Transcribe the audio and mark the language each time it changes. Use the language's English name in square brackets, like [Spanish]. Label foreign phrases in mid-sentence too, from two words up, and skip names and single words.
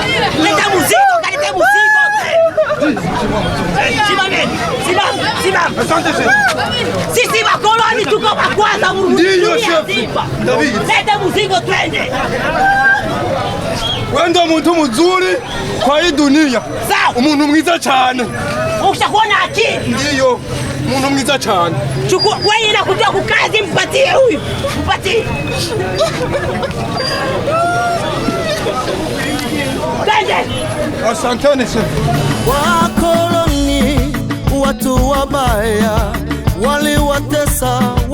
[Swahili] Leta mzigo. Simama. Asante chef. Sisi makoloni tuko wa kwanza Ndiyo chef. Leta mzigo twende. Wewe ndo muntu mzuri kwa hii dunia. Sawa. [Rundi] Umuntu mwiza cyane. [Swahili] Ukishakuwa na akili. Ndiyo. [Rundi] Umuntu mwiza cyane. [Swahili] Chukua wewe inakuja kukazi, mpatie huyu. Mpatie. Asanteni chef. Wakoloni watu wabaya waliwatesa